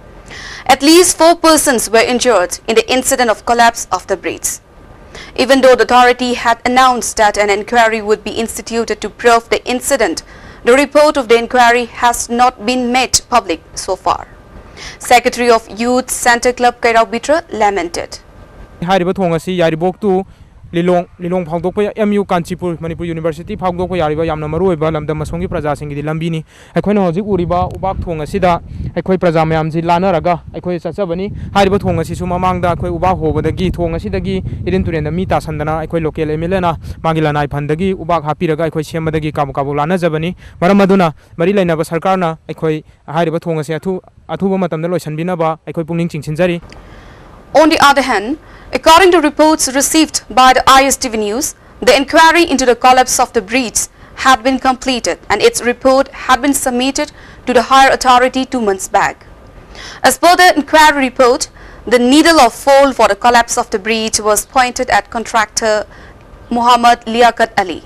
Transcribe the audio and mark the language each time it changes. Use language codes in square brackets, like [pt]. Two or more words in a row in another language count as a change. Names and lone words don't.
[en] At least 4 persons were injured in the incident of collapse of the bridge. Even though the authority had announced that an inquiry would be instituted to probe the incident, the report of the inquiry has not been made public so far. Secretary of Youth Center Club Kairao Bitra lamented. [mni] Lilong phangdokpa MU Kanchipur Manipur University phangdokpa yariba yamna maruoiba lamdam masongi praja singi di lambini aikhoina hojik uriba ubak thong asida aikoi praja mayam ji lanaraga aikoi chachabani hariba thong asi su mamangda aikoi uba hobadagi thong asidagi irin turenda mi ta sandana aikoi [en] local MLA [mni] na magila nai phandagi ubak hapiraga aikoi semadagi kabu kabu lana jabani maram aduna mari lainaba sarkar na aikoi hariba thong asi athuba matamda loisanbinaba aikoi pungning chingchinjari. [en] On the other hand, according to reports received by the ISTV News, the inquiry into the collapse of the bridge had been completed and its report had been submitted to the higher authority 2 months back. As per the inquiry report, the needle of fall for the collapse of the bridge was pointed at contractor Muhammad Liaquat Ali.